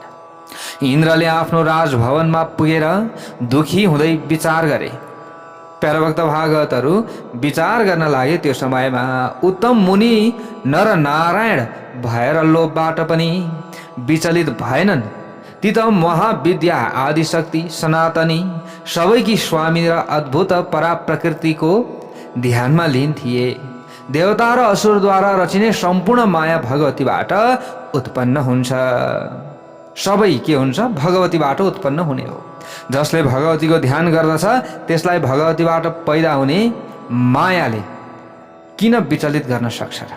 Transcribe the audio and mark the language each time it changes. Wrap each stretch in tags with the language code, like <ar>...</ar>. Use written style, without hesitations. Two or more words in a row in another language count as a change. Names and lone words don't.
<ne>इन्द्रले आफ्नो राजभवनमा पुगेर दुखी हुँदै विचार गरे। प्यारभक्त भागवतहरू, विचार गर्न लागे त्यो समयमा उत्तम मुनि नर नारायण भएर लोभबाट पनि विचलित भएनन्। ती त महाविद्या, आदिशक्ति, सनातनी, सबैकी स्वामी र अद्भुत पराप्रकृतिको ध्यानमा लीन थिए। देवता र असुरद्वारा रचिने सम्पूर्ण माया भगवतीबाट उत्पन्न हुन्छ। सबै के हुन्छ? भगवतीबाट उत्पन्न हुने हो। जसले भगवतीको ध्यान गर्दछ त्यसलाई भगवतीबाट पैदा हुने मायाले किन विचलित गर्न सक्छ र?</ne>